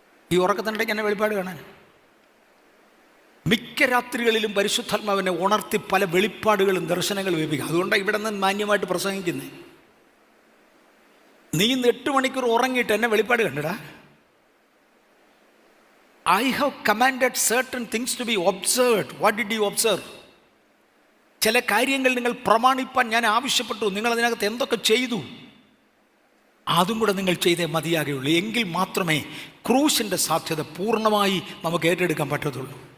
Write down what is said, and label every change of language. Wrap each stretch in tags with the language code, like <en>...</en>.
<ml>ഈ ഉറക്കത്തിനിടയ്ക്ക് എന്നെ വെളിപ്പാട് കാണാൻ. മിക്ക രാത്രികളിലും പരിശുദ്ധാത്മാവിനെ ഉണർത്തി പല വെളിപ്പാടുകളും ദർശനങ്ങളും ലഭിക്കും. അതുകൊണ്ടാണ് ഇവിടെ നിന്ന് മാന്യമായിട്ട് പ്രസംഗിക്കുന്നത്. നീ 8 മണിക്കൂർ ഉറങ്ങിയിട്ട് എന്നെ വെളിപ്പാട് കണ്ടിടാ?</ml> <en>I have commanded certain things to be observed. What did you observe?</en> <ml>ചില കാര്യങ്ങൾ നിങ്ങൾ പ്രമാണിപ്പാൻ ഞാൻ ആവശ്യപ്പെട്ടു. നിങ്ങൾ അതിനകത്ത് എന്തൊക്കെ ചെയ്തു? അതും കൂടെ നിങ്ങൾ ചെയ്തേ മതിയാകുകയുള്ളൂ. എങ്കിൽ മാത്രമേ ക്രൂശിൻ്റെ സാധ്യത പൂർണ്ണമായി നമുക്ക് ഏറ്റെടുക്കാൻ പറ്റത്തുള്ളൂ.</ml>